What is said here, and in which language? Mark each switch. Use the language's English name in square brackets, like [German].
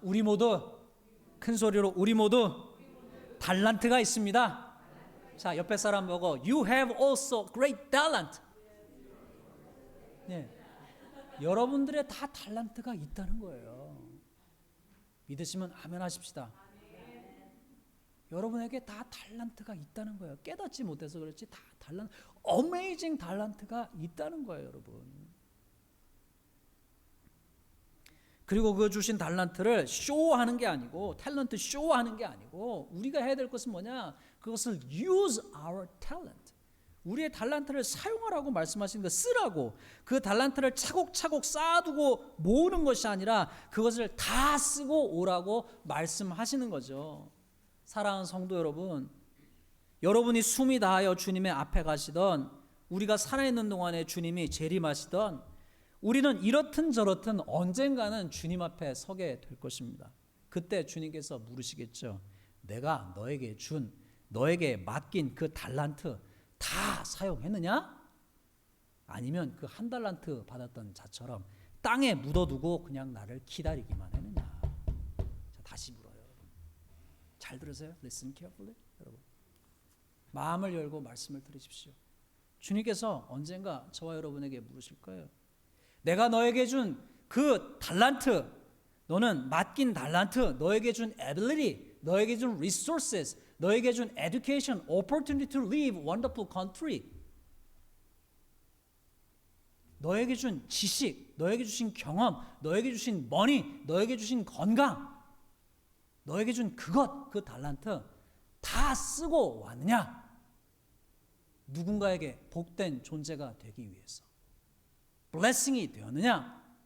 [Korean] 우리 모두 큰 소리로 우리 모두 달란트가 있습니다. 자, 옆에 사람 보고 [English] You have also great talent. [Korean] 네, 여러분들의 다 달란트가 있다는 거예요. 믿으시면 아멘 하십시다. 여러분에게 다 달란트가 있다는 거예요. 깨닫지 못해서 그렇지 다 어메이징 달란트가 있다는 거예요, 여러분. 그리고 그 주신 달란트를 쇼하는 게 아니고 탤런트 쇼하는 게 아니고 우리가 해야 될 것은 뭐냐? 그것을 [English] use our talent. [Korean] 우리의 달란트를 사용하라고 말씀하시는 거 쓰라고. 그 달란트를 차곡차곡 쌓아두고 모으는 것이 아니라 그것을 다 쓰고 오라고 말씀하시는 거죠. 사랑하는 성도 여러분, 여러분이 숨이 다하여 주님의 앞에 가시던 우리가 살아있는 동안에 주님이 재림하시던 우리는 이렇든 저렇든 언젠가는 주님 앞에 서게 될 것입니다. 그때 주님께서 물으시겠죠. 내가 너에게 맡긴 그 달란트 다 사용했느냐? 아니면 그 한 달란트 받았던 자처럼 땅에 묻어두고 그냥 나를 기다리기만 했느냐? 자, 다시 물어요. 여러분. 잘 들으세요. [English] Listen carefully. [Korean] 여러분. 마음을 열고 말씀을 들으십시오. 주님께서 언젠가 저와 여러분에게 물으실 거예요. 내가 너에게 준 그 달란트, 너는 맡긴 달란트, 너에게 준 ability, 너에게 준 resources, 너에게 준 [English] education, opportunity to live wonderful country. [Korean] 너에게 준 지식, 너에게 주신 경험, 너에게 주신 머니, 너에게 주신 건강, 너에게 준 그것, 그 달란트 다 쓰고 왔느냐? 누군가에게 복된 존재가 되기 위해서 blessing이 되었느냐?